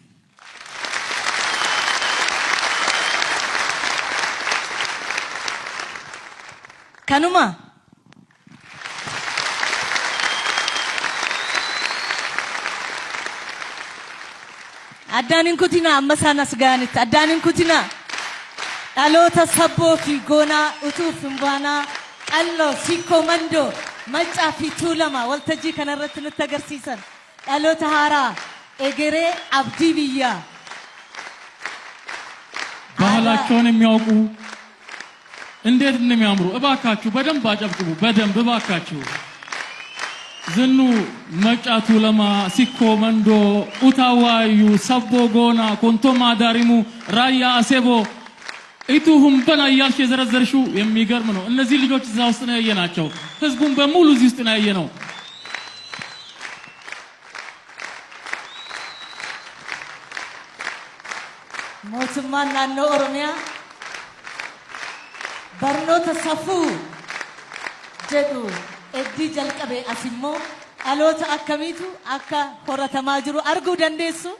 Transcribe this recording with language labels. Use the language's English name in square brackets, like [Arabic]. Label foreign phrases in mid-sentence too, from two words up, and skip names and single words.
[Oromo] Kanuma addaanin kutina amma sanas gaanitti addaanin kutina dhaloota sabboo fi goonaa utuuf hin baanaa qalloo sikkoo mandoo maccaa fi tuulama waltajjii kanarratti nutti agarsiisan dhaloota haaraa egeree abdii biyyaa [Amharic] ባህላቸውን የሚያውቁ እንዴት እንደሚያምሩ እባካችሁ በደንብ አጨብጭቡ። በደንብ እባካችሁ። ዝኑ መጫቱ ለማ ሲኮ መንዶ ኡታዋዩ ሰቦ ጎና ኮንቶማ ዳሪሙ ራያ አሴቦ ኢቱሁም በና እያልሽ የዘረዘርሽው የሚገርም ነው። እነዚህ ልጆች እዛ ውስጥ ነው ያየናቸው። ህዝቡን በሙሉ እዚህ ውስጥ ነው ያየነው። [Oromo] mootummaan naannoo Oromiyaa barnoota safuu jedhu eddii jalqabe asimmoo dhaloota akkamiitu akka horatamaa jiru arguu dandeessu.